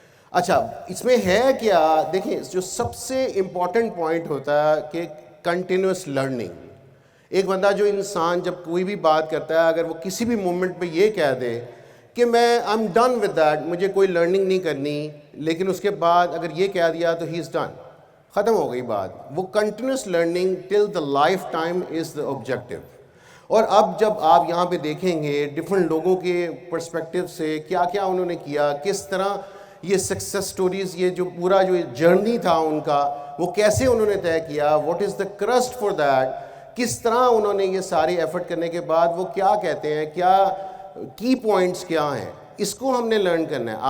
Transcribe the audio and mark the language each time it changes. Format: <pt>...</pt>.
<ur>اچھا, اس میں ہے کیا, دیکھیں جو سب سے امپورٹنٹ پوائنٹ ہوتا ہے کہ کنٹینیوس لرننگ. ایک بندہ جو انسان جب کوئی بھی بات کرتا ہے, اگر وہ کسی بھی مومنٹ پہ یہ کہہ دے کہ میں</ur> <en>I am done with that,</en> <ur>مجھے کوئی لرننگ نہیں کرنی, لیکن اس کے بعد اگر یہ کہہ دیا تو</ur> <en>he is done,</en> <ur>ختم ہو گئی بات.</ur> <en>وہ continuous learning till the lifetime is the objective.</en> <ur>اور اب جب آپ یہاں پہ دیکھیں گے ڈفرینٹ لوگوں کے پرسپیکٹیو سے کیا کیا انہوں نے کیا, کس طرح یہ سکسیس سٹوریز, یہ جو پورا جو جرنی تھا ان کا, وہ کیسے انہوں نے طے کیا,</ur> <en>what is the crux for that,</en> <ur>کس طرح انہوں نے یہ ساری ایفرٹ کرنے کے بعد وہ کیا کہتے ہیں, کیا کی پوائنٹس کیا ہیں, اس کو ہم نے لرن کرنا ہے.</ur>